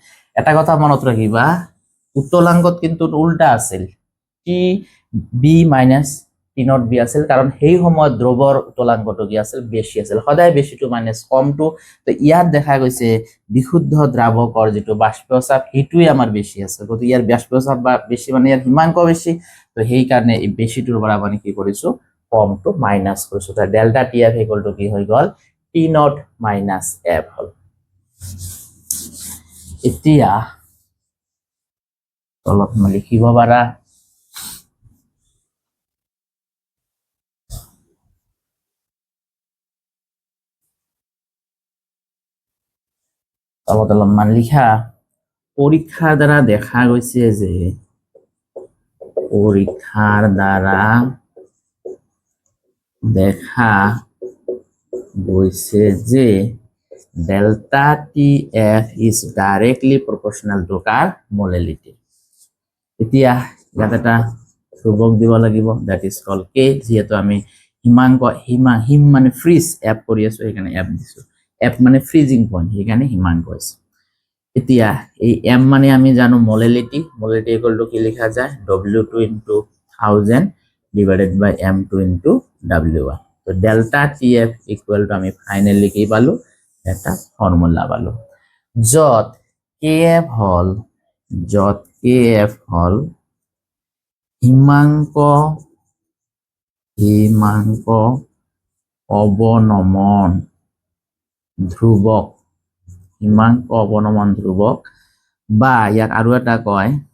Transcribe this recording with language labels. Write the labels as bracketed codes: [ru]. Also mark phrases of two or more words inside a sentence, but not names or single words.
[as] এটা কথা মনত ৰাখিবা, উত্তলাংকত কিন্তু উল্টা আছিল, TB মাইনাছ T0B আছিল, কাৰণ সেই সময়ত দ্ৰৱৰ উত্তলাংকটো কি আছিল, বেছি আছিল। সদায় বেছিটো মাইনাছ কমটো, তো ইয়াত দেখা গৈছে বিশুদ্ধ দ্ৰাৱকৰ যিটো বাষ্পীয় চাপ সেইটোৱে আমাৰ বেছি আছে, গতিকে ইয়াৰ বাষ্পীয় চাপ বা বেছি মানে ইয়াৰ হিমাংক বেছি, তো সেইকাৰণে এই বেছিটোৰ পৰা মানে কি কৰিছো, কমটো মাইনাছ কৰিছো। তো ডেল্টা TF [en] equal to [as] কি হৈ গ'ল, T0 মাইনাছ F হ'ল। এতিয়া তলত লিখিব পাৰা, তলত অলপমান লিখা, পৰীক্ষাৰ দ্বাৰা দেখা গৈছে যে [en] delta TF is directly proportional to কাৰ molality। [as] এতিয়া ইয়াত এটা ধ্ৰুৱক দিব লাগিব, [en] that is called K, [as] যিহেতু আমি হিমাংক হিম মানে ফ্ৰিজ F কৰি আছো, সেইকাৰণে F দিছো। F মানে [en] freezing point, [as] সেইকাৰণে হিমাংক হৈছে। এতিয়া এই M মানে আমি জানো মোলালিটি, [en] molality equal to [as] কি লিখা যায়, [en] W2 into 1000 divided by M2 into W1। [as] তো ডেল্টা TF [en] equal to [as] আমি ফাইনেলি কি পালো, এটা ফৰ্মুলা পালো, য'ত KF হ'ল হিমাংক অৱনমন ধ্ৰুৱক, হিমাংক অৱনমন ধ্ৰুৱক, বা ইয়াক আৰু এটা কয়,